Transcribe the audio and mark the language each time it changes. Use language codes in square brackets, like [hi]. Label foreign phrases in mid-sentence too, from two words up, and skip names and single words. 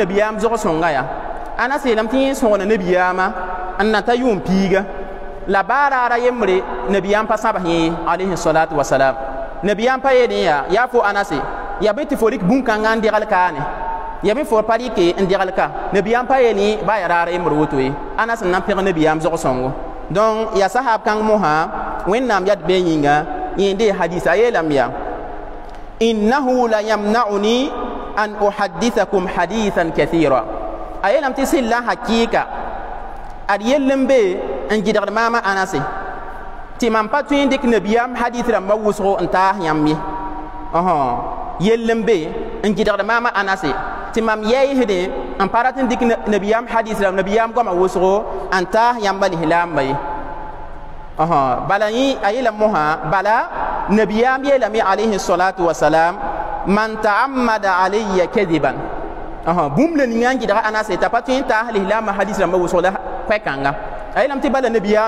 [mos] nabiyaam zog-sõnga yaa anas yeelame tɩ yẽ sõgna nabiyaamã n na ta yʋʋm piiga la baaraara yembre nabiyaam pa sãbs yẽ [ar] عليه الصلاة والسلام [mos] nabiyaam pa yeelẽ yaa fo anase ya bɩ tɩ fo rɩk bũn-kãngã n degl kaane ya bɩ fo pa rɩke n degl ka nabiyaam pa yeelẽ ba ya raara yembr woto ye anas n na n pẽg nabiyaam zog-sõngo donc ya sahab kãng mosã wẽnnaam yad bee yĩnga yẽnde hadisa a yeelame yaa [ar] إنه لا يمنعني أن أحدثكم حديثا كثيرا [mos] a yeelame tɩ sẽn la hakɩɩka ad yell n be n gɩdgd maamã anase tɩ mam pa tõe n dɩk nabiyaam hadis rãmbã wʋsgo n taas yãmb ye yell n be n gɩdgd maamã anase tɩ mam yɛɛsdẽ n pa rat n dɩk nabiyaam hadis rãmb nabiyaam goamã wʋsgo n taas yãmbã lislaambã ye bala yẽ a yeela mosã bala nabiyaam yeelame [ar] عليه الصلاة والسلام من تعمد علي كذبا [mos] bũmb la ninga n gɩdga anase t'a pa tõe n taas lislaambã hadis rãmbã wʋsgo la pɛ-kãnga a yeelame tɩ bala nabiyaam